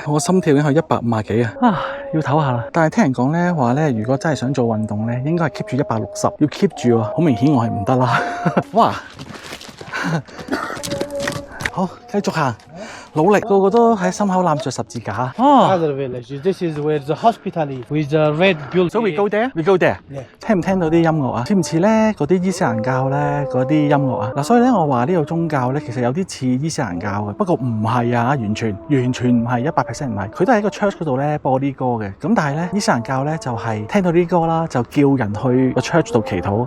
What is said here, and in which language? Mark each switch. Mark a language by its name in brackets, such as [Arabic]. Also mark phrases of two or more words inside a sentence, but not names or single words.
[Cantonese] 我心跳已經去150幾啊！要唞下啦。但係聽人講咧話咧，如果真係想做運動咧，應該係 keep 住160，要 keep 住喎。好明顯我係唔得啦。哇！好，繼續行，努力，個個都喺心口攬著十字架。 [English] Other village. This is where the hospital is with the red building. So we go there. We go there. Yeah. [Cantonese] 聽唔聽到啲音樂啊？似唔似咧嗰啲伊斯蘭教咧嗰啲音樂啊？嗱，所以咧我話呢個宗教咧其實有啲似伊斯蘭教嘅，不過唔係啊，完全唔係100%唔係。佢都喺個 church 嗰度咧播啲歌嘅。咁但係咧伊斯蘭教咧就係聽到啲歌啦，就叫人去個 church 度祈禱。